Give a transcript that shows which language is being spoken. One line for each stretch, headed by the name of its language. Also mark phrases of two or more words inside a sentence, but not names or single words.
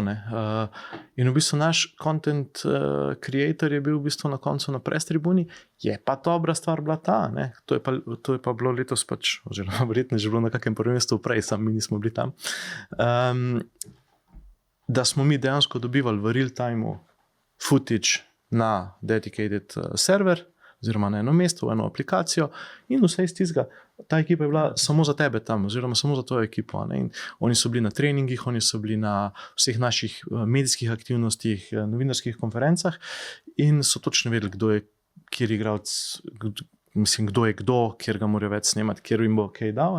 Slovenian: In v bistvu naš
English: content creator
Slovenian: je bil v bistvu na koncu na press tribuni, je pa dobra stvar bila ta. To je pa bilo letos pač, oziroma verjetno že bilo na kakem prvenstvu prej, sam mi nismo bili tam. Da smo mi dejansko dobivali v
English: real time footage
Slovenian: na
English: dedicated server,
Slovenian: oziroma na eno mesto, v eno aplikacijo in vse iz tistega. Ta ekipa je bila samo za tebe tam, oziroma samo za tvojo ekipo. In oni so bili na treningih, oni so bili na vseh naših medijskih aktivnostih, novinarskih konferencah in so točno vedeli, kdo je kjer igralec, kdo je kdo, kjer ga morajo več snemati, kjer jim bo kaj dal.